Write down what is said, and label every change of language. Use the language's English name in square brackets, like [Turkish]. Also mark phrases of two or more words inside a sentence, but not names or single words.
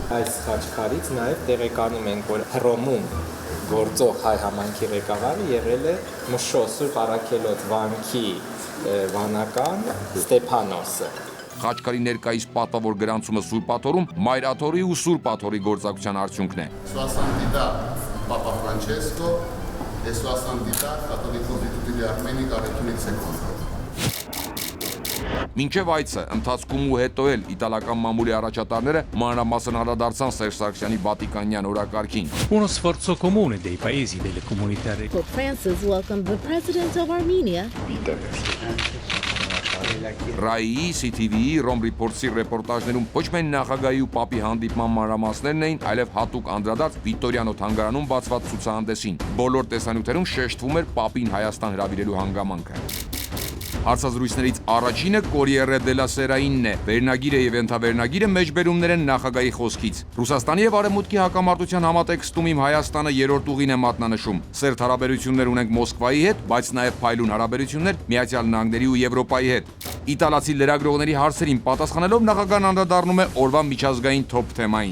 [Armenian] Այս խաչքարից նաև տեղեկանում ենք, որ Հռոմում գործող հայ համայնքի ղեկավարը եղել է Մշո Սուրբ Առաքելոց վանքի վանական Ստեփանոսը։ Խաչքարի ներկայիս պատվավոր գրանցումը Սուրբ Աթոռում Մայր Աթոռի ու Սուրբ Աթոռի գործակցության արդյունքն է։ [Italian] Santità Papa Francesco e Sua Santità Cattolico di tutti gli armeni Caretuni II. [Armenian] Մինչև այցը ընթացքում ու հետո էլ իտալական մամուլի առաջատարները մանրամասն անդրադարձան Սերժ Սարգսյանի վատիկանյան օրակարգին։ [Italian] Uno sforzo comune dei paesi delle comunità. [English] Pope Francis welcomed the president of Armenia. [Armenian] Ռայի, CTV-ի, Rome Report-ի ռեպորտաժներում ոչ միայն նախագահի ու պապի հանդիպման մանրամասներն էին, այլև հատուկ անդրադարձ Վիկտորիանո թանգարանում բացված ցուցահանդեսին։ Բոլոր տեսանյութերում շեշտվում էր պապին Հայաստան հրավիրելու հանգամանքը։ Հարցազրույցներից առաջինը Corriere della Sera-ինն է։ Վերնագիրը եւ ենթավերնագիրը մեջբերումներ են նախագահի խոսքից։ Ռուսաստանի եւ Արևմուտքի հակամարտության համատեքստում իմ Հայաստանը երրորդ ուղին է մատնանշում։ Սերտ հարաբերություններ ունենք Մոսկվայի հետ, բայց նաեւ փայլուն հարաբերություններ Միացյալ Նահանգների ու Եվրոպայի հետ։ Իտալացի լրագրողների հարցերին պատասխանելով նախագահն անդրադառնում է օրվա միջազգային թոփ թեմային։